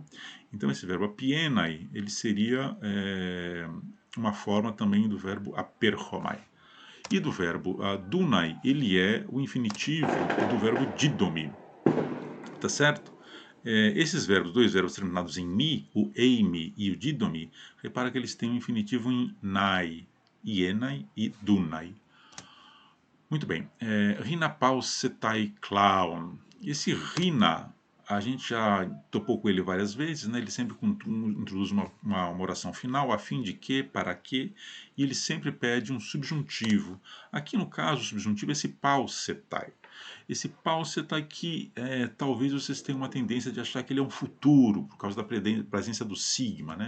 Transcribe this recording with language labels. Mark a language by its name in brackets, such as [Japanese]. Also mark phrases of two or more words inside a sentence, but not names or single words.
[Portuguese] Então, esse verbo apienai, ele seria uma forma também do verbo aperchomai. E do verbo dunai, ele é o infinitivo do verbo didomi, tá certo? Esses verbos, dois verbos terminados em mi, o eimi e o didomi, repara que eles têm um infinitivo em nai, ienai e dunai. Muito bem. [Greek] ἵνα παύσηται κλαίων. [Portuguese] Esse rina, a gente já topou com ele várias vezes, né? Ele sempre introduz uma oração final, a fim de que, para que, e ele sempre pede um subjuntivo. Aqui no caso, o subjuntivo é esse pausetai. Esse pausetai que talvez vocês tenham uma tendência de achar que ele é um futuro, por causa da presença do sigma, né?